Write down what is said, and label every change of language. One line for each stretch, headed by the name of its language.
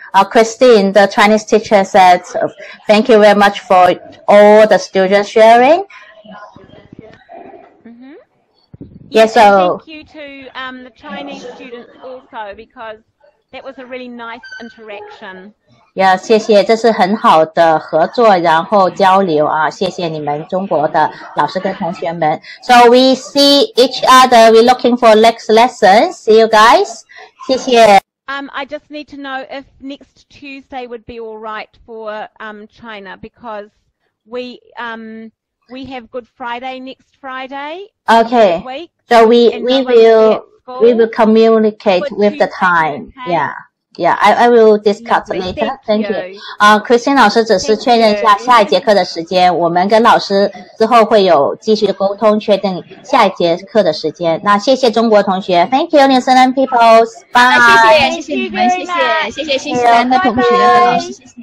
English: Christine, the Chinese teacher, said, thank you very much for all the students sharing. Mm-hmm. Yes, so thank you to the Chinese students also, because that was a really nice interaction.
Chinese: Yeah, 谢谢，这是很好的合作，然后交流啊，谢谢你们中国的老师跟同学们。
English: So we see each other. We're looking for next lesson. See you guys.
Chinese: 谢谢。
English: I just need to know if next Tuesday would be all right for China, because we have Good Friday next Friday. Okay. Week, so we will communicate with the time. Okay? Yeah, I will discuss later. Thank you.
Chinese: Christine 老师只是确认一下下一节课的时间，我们跟老师之后会有继续的沟通，确定下一节课的时间。那谢谢中国同学 ，
English: Thank you, New Zealand peoples. Bye.
Chinese: 谢谢你们，谢谢新西兰的同学和老师，谢谢。